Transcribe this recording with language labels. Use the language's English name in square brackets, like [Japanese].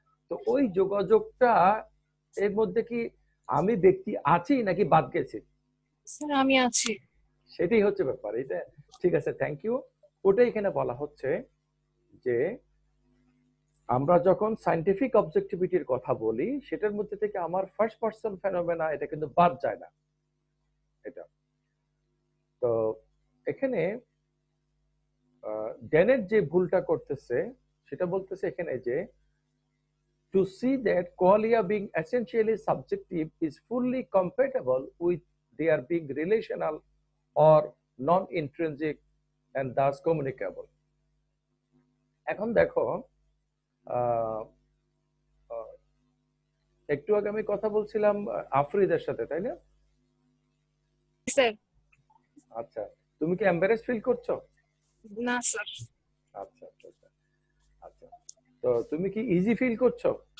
[Bangla] তো ওই যোগাযোগটা, এর মধ্যে কি আমি ব্যক্তি আছি নাকি বাদ গেছি? স্যার আমি আছি। সেটাই হচ্ছে ব্যাপার। এটা ঠিক আছে, থ্যাংক ইউ। ওটাই এখানে বলা হচ্ছে যে আমরা যখন সায়েন্টিফিক অবজেক্টিভিটির কথা বলি, সেটার মধ্যে থেকে আমার ফার্স্ট পারসন ফেনোমেনা এটা কিন্তু বাদ যায় না। এটা তো এখানে ড্যানের যে ভুলটা করতেছে, সেটা বলতেছে এখানে যে [English] to see that qualia being essentially subjective is fully compatible with their being relational or non-intrinsic and thus communicable. [Bangla] এখন দেখো, একটু আগে আমি কথা বলছিলাম আফরিদের সাথে, তাই না? স্যার। আচ্ছা, তুমি কি এম্বারেস ফিল করছো? না স্যার। আচ্ছা আচ্ছা আচ্ছা আচ্ছা, তো তুমি কি ইজি ফিল করছো?